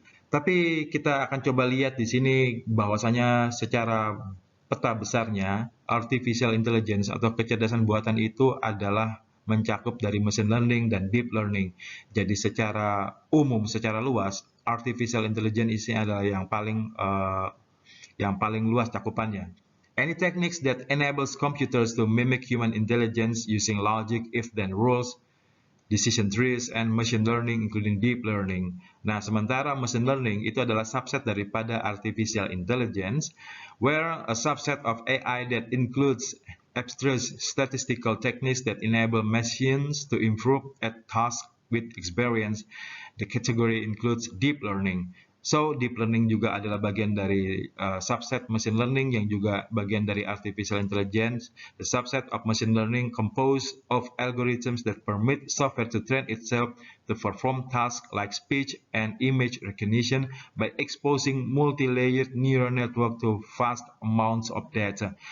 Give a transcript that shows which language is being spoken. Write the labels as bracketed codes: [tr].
[id] Tapi kita akan coba lihat di sini bahwasanya secara peta besarnya artificial intelligence atau kecerdasan buatan itu adalah mencakup dari machine learning dan deep learning. Jadi secara umum, secara luas, artificial intelligence ini adalah yang paling luas cakupannya. [en] Any techniques that enables computers to mimic human intelligence using logic, if-then rules, decision trees, and machine learning, including deep learning. [id] Nah, sementara machine learning itu adalah subset daripada artificial intelligence, [en] where a subset of AI that includes abstract statistical techniques that enable machines to improve at tasks with experience. The category includes deep learning. [id] So, deep learning juga adalah bagian dari subset machine learning yang juga bagian dari artificial intelligence. [en] The subset of machine learning composed of algorithms that permit software to train itself to perform tasks like speech and image recognition by exposing multi-layered neural network to vast amounts of data.